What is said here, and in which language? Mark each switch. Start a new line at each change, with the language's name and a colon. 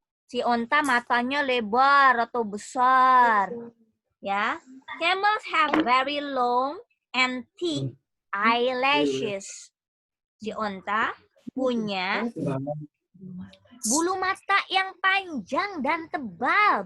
Indonesian: Si onta matanya lebar atau besar. Ya.
English: Camels have very long and thick eyelashes.
Indonesian: Si onta punya bulu mata yang panjang dan tebal.